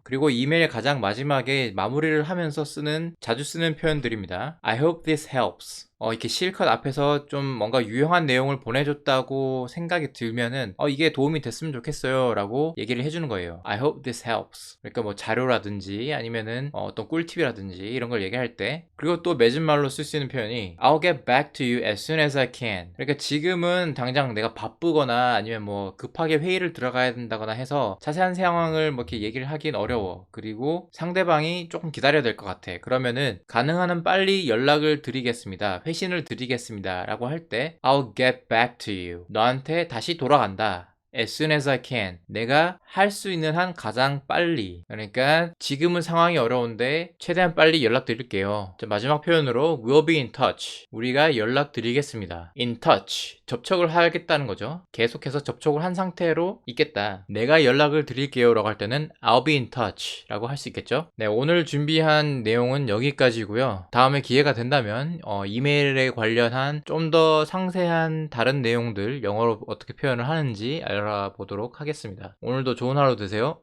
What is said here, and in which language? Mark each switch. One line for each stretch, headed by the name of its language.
Korean: 그리고 이메일 가장 마지막에 마무리를 하면서 자주 쓰는 표현들입니다.
English: I hope this helps.
Korean: 이렇게 실컷 앞에서 좀 뭔가 유용한 내용을 보내줬다고 생각이 들면은 이게 도움이 됐으면 좋겠어요 라고 얘기를 해주는 거예요.
English: I hope this helps.
Korean: 그러니까 자료라든지 아니면은 어떤 꿀팁이라든지 이런 걸 얘기할 때. 그리고 또 맺은말로 쓸 수 있는 표현이
English: I'll get back to you as soon as I can.
Korean: 그러니까 지금은 당장 내가 바쁘거나 아니면 급하게 회의를 들어가야 된다거나 해서 자세한 상황을 이렇게 얘기를 하긴 어려워. 그리고 상대방이 조금 기다려야 될 것 같아. 그러면은 가능한 한 빨리 연락을 드리겠습니다. 회신을 드리겠습니다 라고 할 때
English: I'll get back to you.
Korean: 너한테 다시 돌아간다.
English: as soon as I can.
Korean: 내가 할 수 있는 한 가장 빨리. 그러니까 지금은 상황이 어려운데 최대한 빨리 연락드릴게요. 자, 마지막 표현으로
English: we'll be in touch.
Korean: 우리가 연락드리겠습니다.
English: in touch.
Korean: 접촉을 하겠다는 거죠. 계속해서 접촉을 한 상태로 있겠다. 내가 연락을 드릴게요 라고 할 때는
English: I'll be in touch
Korean: 라고 할 수 있겠죠. 네, 오늘 준비한 내용은 여기까지고요. 다음에 기회가 된다면 이메일에 관련한 좀 더 상세한 다른 내용들 영어로 어떻게 표현을 하는지 알아보도록 하겠습니다. 오늘도 좋은 하루 되세요.